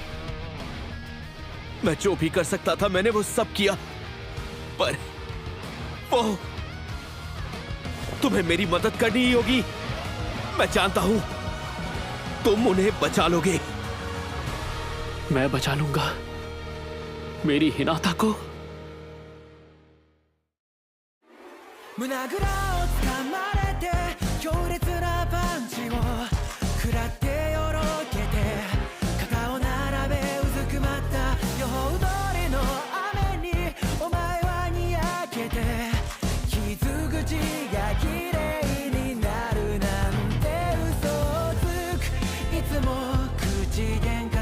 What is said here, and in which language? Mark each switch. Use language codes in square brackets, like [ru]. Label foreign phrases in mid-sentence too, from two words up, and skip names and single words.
[hi] मैं जो भी कर सकता था मैंने वो सब किया, पर वो तुम्हें मेरी मदद करनी ही होगी। मैं जानता हूं तुम उन्हें बचा लोगे। मैं बचा लूंगा मेरी हिनाता को। [ja] 胸ぐらをつかまれて強烈なパンチを食らってよろけて肩を並べうずくまった予報通りの雨にお前はにやけて傷口が綺麗になるなんて嘘をつくいつも口で